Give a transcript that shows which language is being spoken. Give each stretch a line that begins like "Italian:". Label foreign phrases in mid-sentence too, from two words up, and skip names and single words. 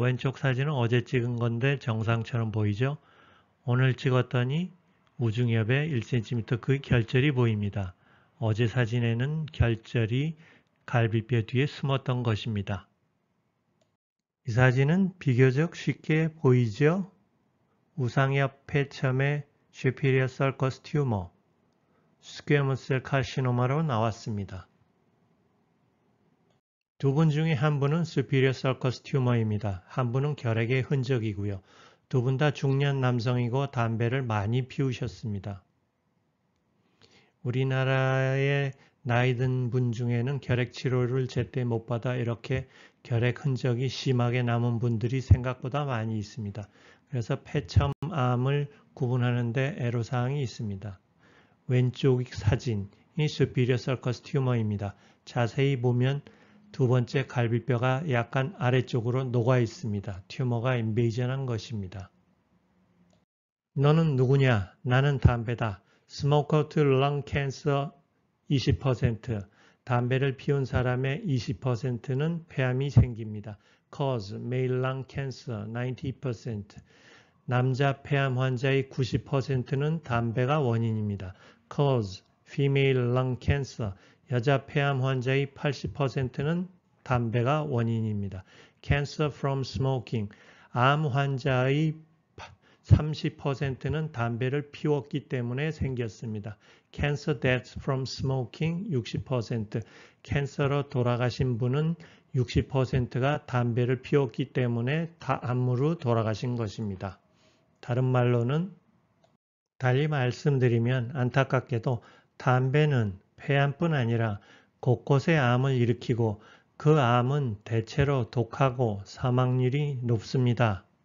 Korean: 왼쪽 사진은 어제 찍은 건데 정상처럼 보이죠? 오늘 찍었더니 우중엽에 1cm 그 결절이 보입니다. 어제 사진에는 결절이 갈비뼈 뒤에 숨었던 것입니다. 이 사진은 비교적 쉽게 보이죠? 우상엽 폐점의
English: superior sulcus tumor, squamous cell carcinoma
Korean: 로 나왔습니다. 두 분 중에 한 분은
English: superior sulcus tumor
Korean: 입니다. 한 분은 결핵의 흔적이고요. 두 분 다 중년 남성이고 담배를 많이 피우셨습니다. 우리나라의 나이 든 분 중에는 결핵 치료를 제때 못 받아 이렇게 결핵 흔적이 심하게 남은 분들이 생각보다 많이 있습니다. 그래서 폐첨암을 구분하는데 애로사항이 있습니다. 왼쪽 사진이
English: superior sulcus tumor
Korean: 입니다. 자세히 보면 두 번째 갈비뼈가 약간 아래쪽으로 녹아 있습니다. 튜머가 인베이전한 것입니다. 너는 누구냐? 나는 담배다.
English: Smoker to lung cancer 20%,
Korean: 담배를 피운 사람의 20%는 폐암이 생깁니다.
English: Cause male lung cancer 90%,
Korean: 남자 폐암 환자의 90%는 담배가 원인입니다.
English: Cause female lung cancer,
Korean: 여자 폐암 환자의 80%는 담배가 원인입니다.
English: Cancer from smoking,
Korean: 암 환자의 30%는 담배를 피웠기 때문에 생겼습니다.
English: Cancer deaths from smoking 60%,
Korean: 캔서로 돌아가신 분은 60%가 담배를 피웠기 때문에 암으로 돌아가신 것입니다. 다른 말로는 달리 말씀드리면 안타깝게도 담배는 폐암뿐 아니라 곳곳에 암을 일으키고 그 암은 대체로 독하고 사망률이 높습니다.